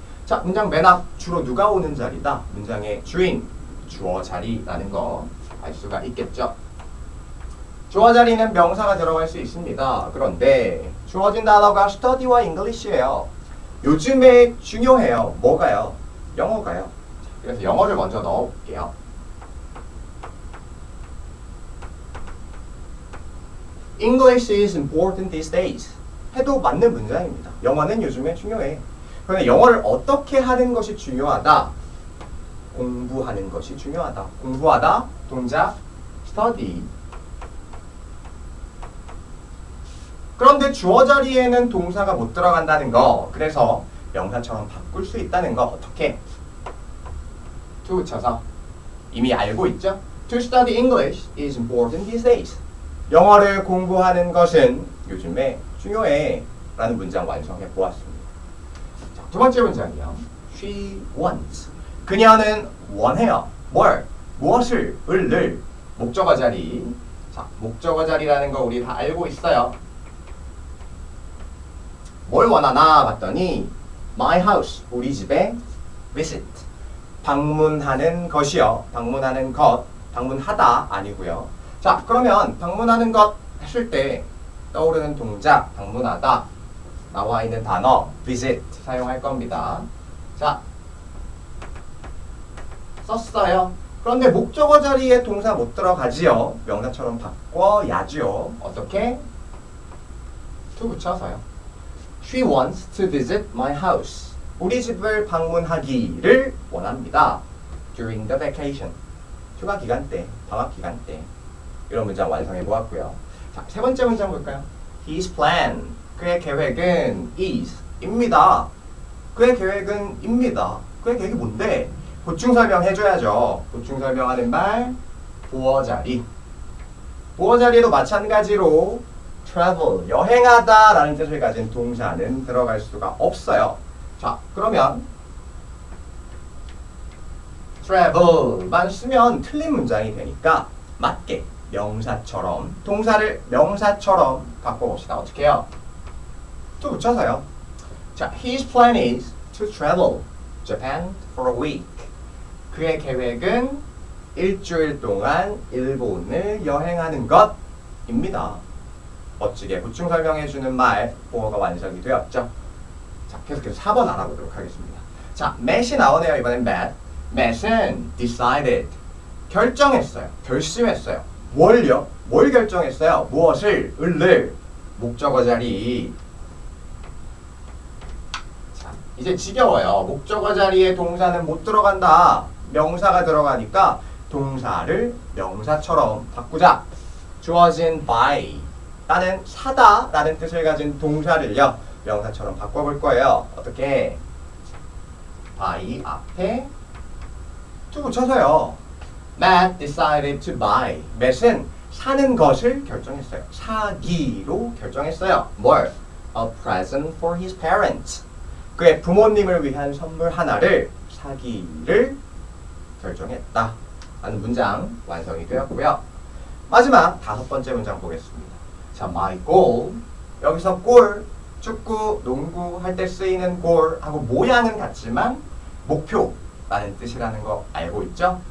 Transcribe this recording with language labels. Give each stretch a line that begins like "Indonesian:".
Korean: 자, 문장 맨 앞 주로 누가 오는 자리다? 문장의 주인, 주어 자리라는 거 알 수가 있겠죠. 주어 자리는 명사가 들어갈 수 있습니다. 그런데 주어진 단어가 study와 English예요. 요즘에 중요해요. 뭐가요? 영어가요. 그래서 영어를 먼저 넣어볼게요.
English: English is important these days.
Korean: 해도 맞는 문장입니다. 영어는 요즘에 중요해. 그런데 영어를 어떻게 하는 것이 중요하다? 공부하는 것이 중요하다. 공부하다, 동작, study. 그런데 주어 자리에는 동사가 못 들어간다는 거. 그래서 명사처럼 바꿀 수 있다는 거. 어떻게? to 붙여서 이미 알고 있죠?
English: To study English is important these days.
Korean: 영어를 공부하는 것은 요즘에 중요해 라는 문장 완성해 보았습니다. 자, 두 번째 문장이요.
English: She wants.
Korean: 그녀는 원해요. 뭘? 무엇을? 을. 목적어 자리. 자, 목적어 자리라는 거 우리 다 알고 있어요. 뭘 원하나 봤더니 my house, 우리 집에 visit. 방문하는 것이요. 방문하는 것. 방문하다 아니고요. 자, 그러면 방문하는 것 했을 때 떠오르는 동작 방문하다 나와 있는 단어 visit 사용할 겁니다. 자, 썼어요. 그런데 목적어 자리에 동사 못 들어가지요. 명사처럼 바꿔야죠. 어떻게? to 붙여서요.
English: She wants to visit my house.
Korean: 우리 집을 방문하기를 원합니다.
English: During the vacation.
Korean: 휴가 기간 때, 방학 기간 때. 이런 문장 완성해 보았고요. 자, 세 번째 문장 볼까요?
English: His plan.
Korean: 그의 계획은 is. 입니다. 그의 계획은 입니다. 그의 계획이 뭔데? 보충 설명해줘야죠. 보충 설명하는 말, 보어 자리. 보어 자리에도 마찬가지로 travel, 여행하다 라는 뜻을 가진 동사는 들어갈 수가 없어요. 자, 그러면 travel만 쓰면 틀린 문장이 되니까 맞게 명사처럼, 동사를 명사처럼 바꿔봅시다. 어떻게 해요? to 붙여서요.
English: 자, his plan is to travel Japan for a week.
Korean: 그의 계획은 일주일 동안 일본을 여행하는 것입니다. 멋지게 보충 설명해주는 말, 보어가 완성이 되었죠. 자, 계속해서 4번 알아보도록 하겠습니다. 자, Matt이 나오네요. 이번엔 Matt. Matt은 decided. 결정했어요. 결심했어요. 뭘요? 뭘 결정했어요? 무엇을? 을을. 목적어 자리. 자, 이제 지겨워요. 목적어 자리에 동사는 못 들어간다. 명사가 들어가니까 동사를 명사처럼 바꾸자. 주어진 by. 나는 사다 라는 뜻을 가진 동사를요. 명사처럼 바꿔볼 거예요. 어떻게? by 앞에 to 붙여서요.
English: Matt decided to buy.
Korean: Matt은 사는 것을 결정했어요. 사기로 결정했어요. 뭘?
English: A present for his parents.
Korean: 그의 부모님을 위한 선물 하나를 사기를 결정했다. 라는 문장 완성이 되었고요. 마지막 5번째 문장 보겠습니다.
English: 자, my goal.
Korean: 여기서 골, 축구, 농구 할 때 쓰이는 골하고 모양은 같지만 목표라는 뜻이라는 거 알고 있죠?